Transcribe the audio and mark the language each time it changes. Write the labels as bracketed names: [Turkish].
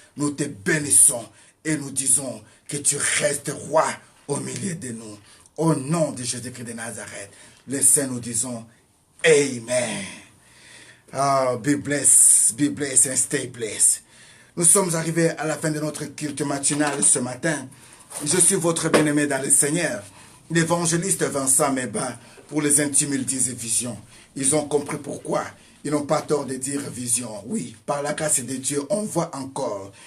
[French] Nous te bénissons et nous disons que tu restes roi au milieu de nous. Au nom de Jésus-Christ de Nazareth, les saints nous disons Amen. [English] Be blessed and stay blessed. [French] Nous sommes arrivés à la fin de notre culte matinal ce matin. Je suis votre bien-aimé dans le Seigneur, l'évangéliste Vincent Meba, pour les intimes ils disent vision. Ils ont compris pourquoi. Ils n'ont pas tort de dire vision. Oui, par la grâce de Dieu, on voit encore.